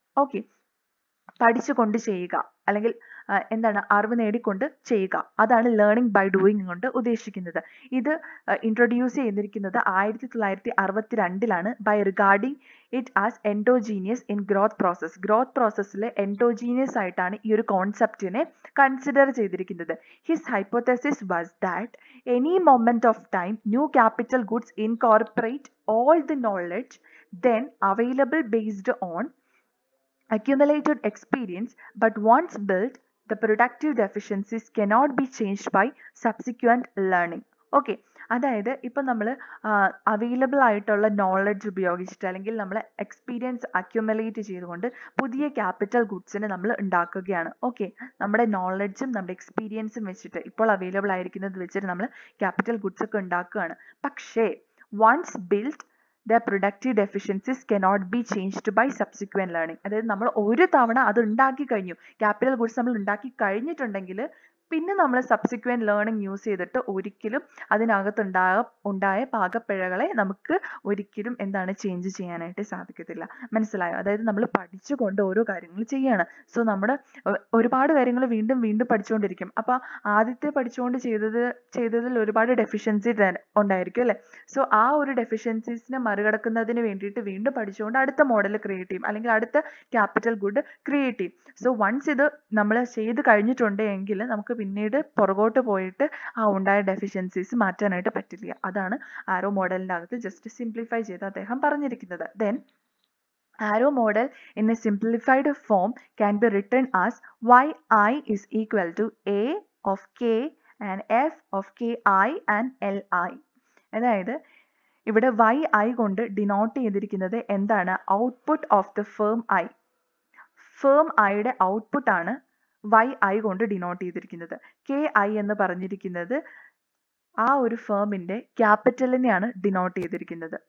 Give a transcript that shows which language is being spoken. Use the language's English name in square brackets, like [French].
[Malayalam] Okay, പഠിച്ചുകൊണ്ട് ചെയ്യുക അല്ലെങ്കിൽ എന്താണ് അറിവ് നേടിക്കൊണ്ട് ചെയ്യുക, അതാണ് ലേണിംഗ് ബൈ ഡൂയിങ് കൊണ്ട് ഉദ്ദേശിക്കുന്നത്. ഇത് [English] introduce [Malayalam] ചെയ്തിരിക്കുന്നത് [English] 1962 by regarding it as endogenous in growth process. [Malayalam] Growth പ്രോസസ്സിൽ എൻഡോജീനിയസ് ആയിട്ടാണ് ഈ ഒരു കോൺസെപ്റ്റിനെ കൺസിഡർ ചെയ്തിരിക്കുന്നത്. [English] His hypothesis was that any moment of time new capital goods incorporate all the knowledge then available based on accumulated experience, but once built, the productive deficiencies cannot be changed by subsequent learning. [Malayalam] Okay, അതായത് ഇപ്പം നമ്മൾ available ആയിട്ടുള്ള knowledge ഉപയോഗിച്ചിട്ട് അല്ലെങ്കിൽ നമ്മൾ experience accumulate ചെയ്തുകൊണ്ട് പുതിയ capital ഗുഡ്സിനെ നമ്മൾ ഉണ്ടാക്കുകയാണ്. ഓക്കെ, നമ്മുടെ നോളജും നമ്മുടെ എക്സ്പീരിയൻസും വെച്ചിട്ട് ഇപ്പോൾ അവൈലബിൾ ആയിരിക്കുന്നത് വെച്ചിട്ട് നമ്മൾ ക്യാപിറ്റൽ ഗുഡ്സ് ഒക്കെ ഉണ്ടാക്കുകയാണ്. പക്ഷേ [English] Once build the productive deficiencies cannot be changed by subsequent learning. [Malayalam] അതായത് നമ്മൾ ഒരു തവണ അത് ഉണ്ടാക്കി കഴിഞ്ഞു, ക്യാപിറ്റൽ ഗുഡ്സ് നമ്മൾ ഉണ്ടാക്കി കഴിഞ്ഞിട്ടുണ്ടെങ്കിൽ പിന്നെ നമ്മൾ സബ്സിക്വന്റ് ലേണിംഗ് യൂസ് ചെയ്തിട്ട് ഒരിക്കലും അതിനകത്ത് ഉണ്ടായ പാകപ്പിഴകളെ നമുക്ക് ഒരിക്കലും എന്താണ് ചേഞ്ച് ചെയ്യാനായിട്ട് സാധിക്കത്തില്ല. മനസ്സിലായോ? അതായത് നമ്മൾ പഠിച്ചുകൊണ്ട് ഓരോ കാര്യങ്ങൾ ചെയ്യാണ്. സോ നമ്മുടെ ഒരുപാട് കാര്യങ്ങൾ വീണ്ടും വീണ്ടും പഠിച്ചുകൊണ്ടിരിക്കും. അപ്പോൾ ആദ്യത്തെ പഠിച്ചുകൊണ്ട് ചെയ്തതിൽ ഒരുപാട് ഡെഫിഷ്യൻസി ഉണ്ടായിരിക്കും അല്ലേ? സോ ആ ഒരു ഡെഫിഷ്യൻസീസിനെ മറികടക്കുന്നതിന് വേണ്ടിയിട്ട് വീണ്ടും പഠിച്ചുകൊണ്ട് അടുത്ത മോഡൽ ക്രിയേറ്റ് ചെയ്യും അല്ലെങ്കിൽ അടുത്ത ക്യാപിറ്റൽ ഗുഡ് ക്രിയേറ്റ് ചെയ്യും. സോ വൺസ് ഇത് നമ്മൾ ചെയ്ത് കഴിഞ്ഞിട്ടുണ്ട് എങ്കിൽ നമുക്ക് പിന്നീട് പുറകോട്ട് പോയിട്ട് ആ ഉണ്ടായ ഡെഫിഷ്യൻസീസ് മാറ്റാനായിട്ട് പറ്റില്ല. അതാണ് ആരോ മോഡലിൻ്റെ അകത്ത് ജസ്റ്റ് സിംപ്ലിഫൈ ചെയ്ത് അദ്ദേഹം പറഞ്ഞിരിക്കുന്നത്. [English] Then arrow model in a simplified form can be written as yi is equal to a of k and f of ki and li. [Malayalam] അതായത് ഇവിടെ yi കൊണ്ട് ഡിനോട്ട് ചെയ്തിരിക്കുന്നത് എന്താണ്? [English] Output of the firm I. [Malayalam] Firm ഐയുടെ output ആണ് yi കൊണ്ട് denote ചെയ്തിരിക്കുന്നത്. ki എന്ന് പറഞ്ഞിരിക്കുന്നത് ആ ഒരു ഫേമിന്റെ ക്യാപിറ്റലിനെയാണ് ഡിനോട്ട് ചെയ്തിരിക്കുന്നത്.